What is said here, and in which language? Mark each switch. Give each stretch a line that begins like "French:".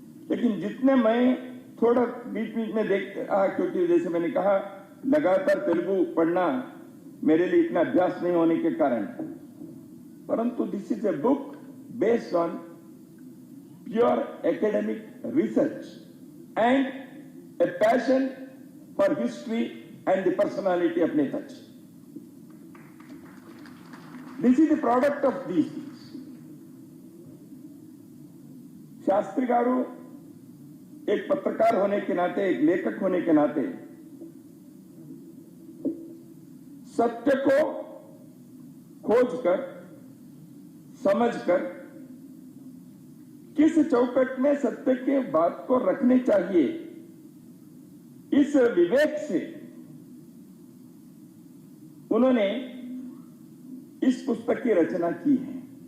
Hindi: लेकिन जितने मैं थोड़ा बीच बीच में देखते रहा, क्योंकि जैसे मैंने कहा लगातार तेलुगु पढ़ना मेरे लिए इतना अभ्यास नहीं होने के कारण, परंतु
English: This is a book based on pure academic research and a passion for history and the personality of Netaji. This is the product of these things.
Hindi: Shastri गारू एक पत्रकार होने के नाते, एक लेखक होने के नाते सत्य को खोजकर, समझकर किस चौकट में सत्य के बात को रखने चाहिए, इस विवेक से उन्होंने इस पुस्तक की रचना की है।